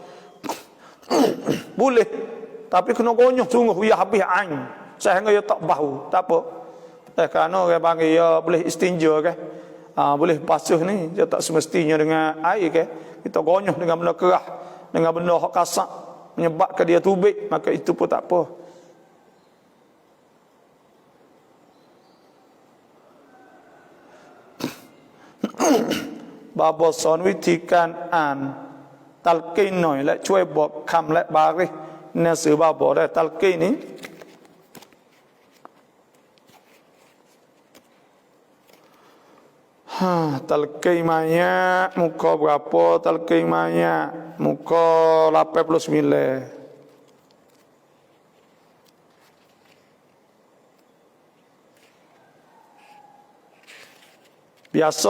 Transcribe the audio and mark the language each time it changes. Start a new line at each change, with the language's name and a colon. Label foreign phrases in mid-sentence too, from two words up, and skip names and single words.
Malay: Boleh, tapi kena gonyok sungguh ya habis ain sehingga ia tak bau, tak apa. Kerana orang panggil ya boleh istinja kan, boleh basuh ni dia tak semestinya dengan air kan. Kita gonyok dengan benda kerah, dengan benda hak kasar menyebabkan dia tubik, maka itu pun tak apa.
Thai: Baba สอนวิธีการอ่านตัลกีหน่อยและช่วยบอกคำและบาริหนังสือบาบอกได้ตัลกีนี้
Malay: talqimanya muka berapa talqimanya muka 89 biasa